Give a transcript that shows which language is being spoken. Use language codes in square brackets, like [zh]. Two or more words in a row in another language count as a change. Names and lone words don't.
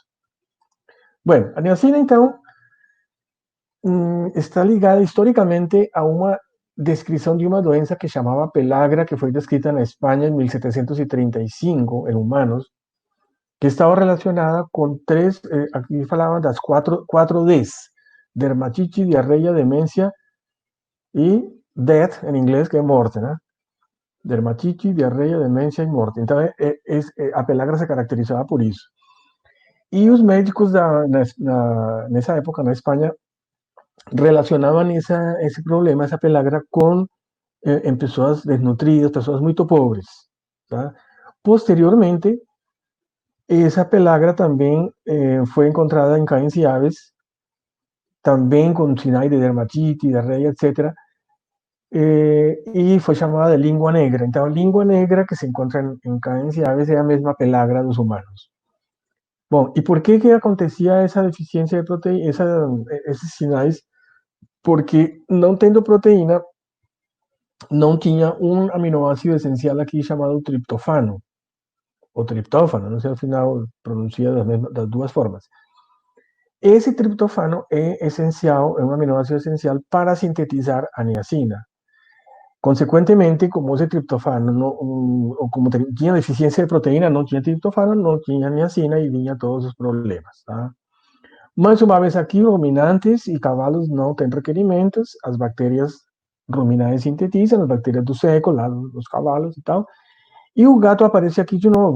[pt] Bueno, a niacina, então, está ligada historicamente a uma descrição de uma doença que chamava pelagra, que foi descrita na Espanha em 1735 em humanos, que estava relacionada com três, aqui falavam das quatro Ds: dermatite, diarreia, demência e death, em inglês, que é morte, né? Dermatite, diarreia, demência e morte. Então, a pelagra se caracterizava por isso. E os médicos nessa época, na Espanha, [es] relacionaban ese problema, esa pelagra, en personas desnutridas, personas muy pobres. ¿Tá? Posteriormente, esa pelagra también fue encontrada en cães y aves, también con sinais de dermatitis, diarrea, etc. Y fue llamada de lengua negra. Entonces, lengua negra que se encuentra en cães y aves es la misma pelagra de los humanos. Bom, ¿y por qué que acontecía esa deficiencia de proteína, esos sinais? [pt] Porque não tendo proteína, não tinha um aminoácido essencial aqui chamado triptofano, ou triptófano, não sei, ao final pronuncia das duas formas. Esse triptofano é essencial, é um aminoácido essencial para sintetizar a niacina. [es] Consecuentemente, como ese triptofano, [pt] o como tinha deficiência de proteína, não tinha triptofano, não tinha niacina e vinha todos os problemas. Tá? Mais uma vez aqui, ruminantes e cavalos não têm requerimentos, as bactérias ruminais sintetizam, as bactérias do seco, lá dos cavalos e tal, e o gato aparece aqui de novo.